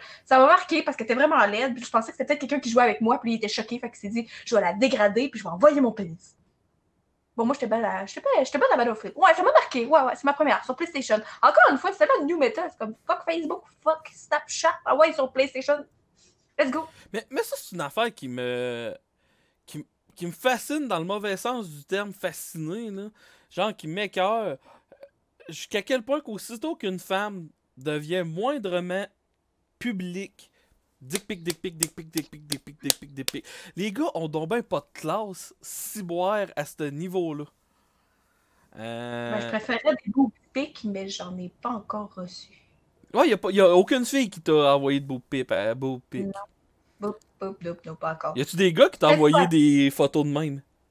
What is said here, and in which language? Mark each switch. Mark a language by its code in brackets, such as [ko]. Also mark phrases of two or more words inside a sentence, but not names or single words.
[fr] Ça m'a marqué parce que c'était vraiment laide. Puis je pensais que c'était peut-être quelqu'un qui jouait avec moi. Puis il était choqué. Fait qu'il s'est dit, je vais la dégrader. Puis je vais envoyer mon pénis. Bon, moi, j'étais bonne à Battlefield. Ouais, ça m'a marqué. Ouais, c'est ma première. Sur PlayStation. Encore une fois, c'est tellement [en] new meta. [fr] C'est comme fuck Facebook, fuck Snapchat. Ah ouais, sur PlayStation. [en] Let's go. [fr] Mais ça, c'est une affaire qui me fascine dans le mauvais sens du terme fasciné, là. Genre, qui m'écoeure. Jusqu'à quel point qu'aussitôt qu'une femme devient moindrement publique, [en] dick pic, dick pic, dick pic, dick pic, dick pic, dick pic, dick pic. [fr] Les gars ont donc ben pas de classe ciboire à ce niveau-là. Ben, je préférais des beaux pics, mais j'en ai pas encore reçu. Ouais, y a aucune fille qui t'a envoyé de beaux pics. Non. Non, pas encore. Y a-tu des gars qui t'ont envoyé des photos de même?